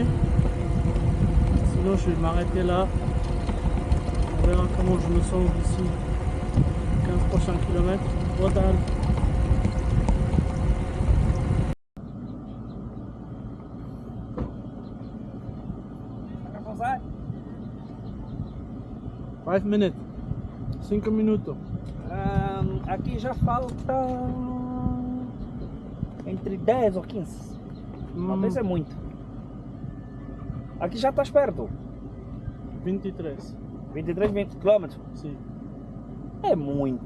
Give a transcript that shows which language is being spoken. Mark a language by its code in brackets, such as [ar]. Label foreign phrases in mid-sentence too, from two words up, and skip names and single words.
[fr] Sinon, je vais m'arrêter là. On verra comment je me sens d'ici 15 prochains kilomètres. [en] Retard. Five minutes. [pt] 5 minutos. Aqui já falta entre 10 ou 15. Não tem ser muito. Aqui já estás perto. 23. 23, 20 quilômetros. Sim. É muito.